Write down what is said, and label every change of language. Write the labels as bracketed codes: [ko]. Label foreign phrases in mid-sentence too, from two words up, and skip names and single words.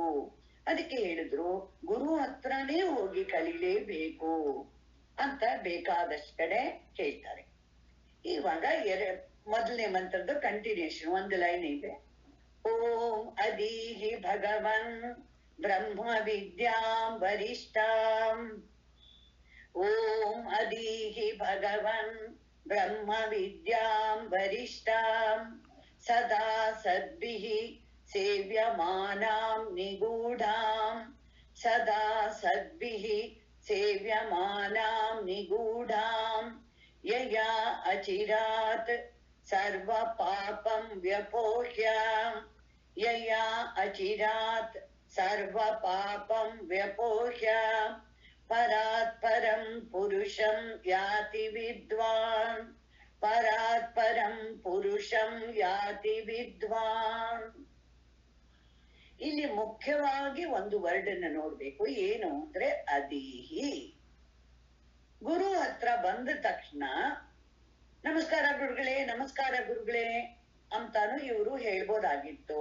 [kn] ಅದಕ್ಕೆ ಹೇಳಿದ್ರು ಗುರು ಹತ್ರನೇ ಹೋಗಿ ಕಲೀಲೇಬೇಕು ಅಂತ ಬೇಕಾದಷ್ಟು ಕಡೆ ಹೇಳ್ತಾರೆ. ಇವಾಗ ಮೊದಲನೇ ಮಂತ್ರದ ಕಂಟಿನ್ಯೂಷನ್ ಒಂದು ಲೈನ್ ಇದೆ. [sa] ಓಂ ಅದೀಹಿ ಭಗವನ್ ಬ್ರಹ್ಮ ವಿದ್ಯಾಂ ವರಿಷ್ಠಾಂ ಓಂ ಅದೀಹಿ ಭಗವನ್ ಬ್ರಹ್ಮ ವಿದ್ಯಾಂ ವರಿಷ್ಠಾಂ ಸದಾ ಸದ್ಭಿಃ ಸೇವ್ಯಮಾನಾಂ ನಿಗೂಢಾಂ ಸದಾ ಸದ್ಭಿಃ ಸೇವ್ಯಮಾನಾಂ ನಿಗೂಢಾಂ ಯಯಾ ಅಚಿರಾತ್ ಸರ್ವ ಪಾಪಂ ವ್ಯಪೋಹ್ಯ ಯಯಾ ಅಚಿರಾತ್ ಸರ್ವ ಪಾಪಂ ವ್ಯಪೋಹ್ಯ ಪರಾತ್ ಪರಂ ಪುರುಷಂ ಯಾತಿ ವಿದ್ವಾನ್ ಪರಾತ್ ಪರಂ ಪುರುಷಂ ಯಾತಿ ವಿದ್ವಾನ್. [kn] ಇಲ್ಲಿ ಮುಖ್ಯವಾಗಿ ಒಂದು ವರ್ಡ್ ಅನ್ನ ನೋಡ್ಬೇಕು. ಏನು ಅಂದ್ರೆ ಅದೀಹಿ. ಗುರು ಹತ್ರ ಬಂದ ತಕ್ಷಣ ನಮಸ್ಕಾರ ಗುರುಗಳೇ, ನಮಸ್ಕಾರ ಗುರುಗಳೇ ಅಂತಾನು ಇವರು ಹೇಳ್ಬೋದಾಗಿತ್ತು.